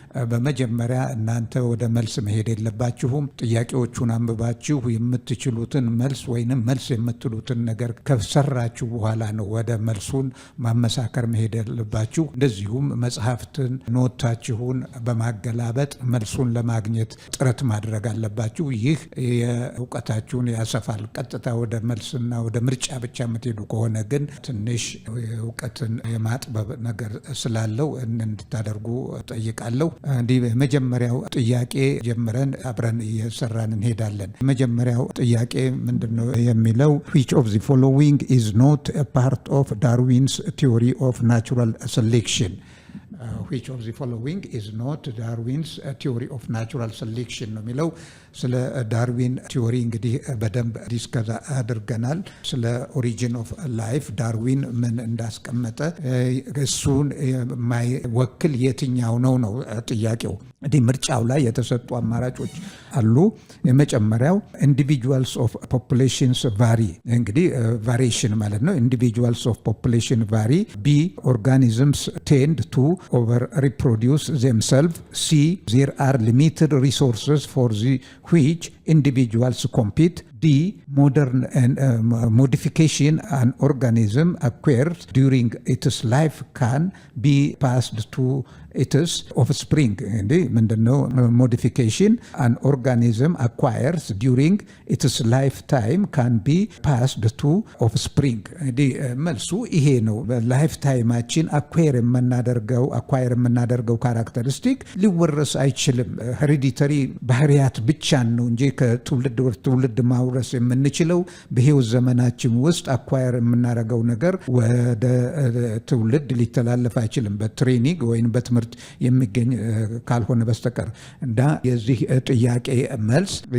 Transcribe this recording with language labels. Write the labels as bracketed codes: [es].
[am] በመጀመሪያ እናንተ ወደ መልስ መሄድ የለባችሁም። ጥያቄዎቹን አንብባችሁ የምትችሉትን መልስ ወይንም መልስ የምትሉትን ነገር ከሰራችሁ በኋላ ነው ወደ መልሱን ማመሳከር መሄድ የለባችሁ። እንደዚሁም መጽሐፍትን ኖታችሁን በማገላበጥ መልሱን ለማግኘት ጥረት ማድረግ አለባችሁ። ይህ የእውቀታችሁን ያሰፋል። ቀጥታ ወደ መልስና ወደ ምርጫ ብቻ የምትሄዱ ከሆነ ግን ትንሽ እውቀትን የማጥበብ ነገር ስላለው እንድታደርጉ ጠይቃለሁ። እንዲህ የመጀመሪያው ጥያቄ ጀምረን አብረን እየሰራን እንሄዳለን። የመጀመሪያው ጥያቄ ምንድነው የሚለው? [en] which of the following is not a part of Darwin's theory of natural selection? which of the following is not Darwin's theory of natural selection [am] ነው የሚለው። ስለ ዳርዊን ቲዮሪ እንግዲህ በደንብ ዲስከስ አድርገናል። ስለ ኦሪጂን ኦፍ ላይፍ ዳርዊን ምን እንዳስቀመጠ እሱን የማይወክል የትኛው ነው ጥያቄው። እንዲህ ምርጫው ላይ የተሰጡ አማራጮች አሉ። [en] የመጀመሪያው ኢንዲቪጁዋልስ ኦፍ ፖፑሌሽንስ ቫሪ፣ [am] እንግዲህ ቫሪዬሽን ማለት ነው። [en] ኢንዲቪጁዋልስ ኦፍ ፖፑሌሽን ቫሪ። ቢ ኦርጋኒዝምስ ቴንድ ቱ ኦቨር ሪፕሮዲውስ ዘምሰልቭ። ሲ ዜር አር ሊሚትድ ሪሶርስስ ፎር ዚ which individuals compete. D modern and modification an organism acquires during its life can be passed to its offspring. [am] ምንድነው [en] modification an organism acquires during its lifetime can be passed to offspring. [am] መልሱ ይሄ ነው። በላይፍ ታይማችን አኳየር የምናደርገው ካራክተሪስቲክ ሊወረስ አይችልም። ሄሪዲተሪ ባህሪያት ብቻ ነው እንጂ ከትውልድ ወደ ትውልድ ማውረስ የምንችለው በህይወት ዘመናችን ውስጥ አኳየር የምናደርገው ነገር ወደ ትውልድ ሊተላለፍ አይችልም፣ በትሬኒንግ ወይም በትምህርት የሚገኝ ካልሆነ በስተቀር። እና የዚህ ጥያቄ መልስ